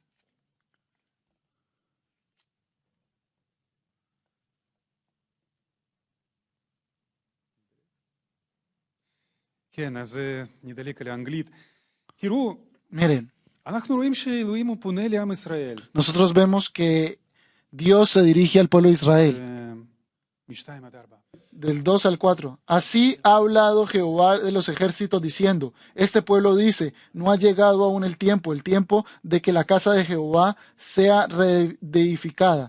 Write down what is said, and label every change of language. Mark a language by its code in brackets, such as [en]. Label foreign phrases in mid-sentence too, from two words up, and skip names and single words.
[he] כן, אז נדלק על האנגלית. תראו, אנחנו רואים שאלוהים הוא פונה לעם ישראל. [es] Nosotros vemos que Dios se dirige al pueblo de Israel. Del 2 al 4. Así ha hablado Jehová de los ejércitos diciendo, este pueblo dice, no ha llegado aún el tiempo de que la casa de Jehová sea reedificada.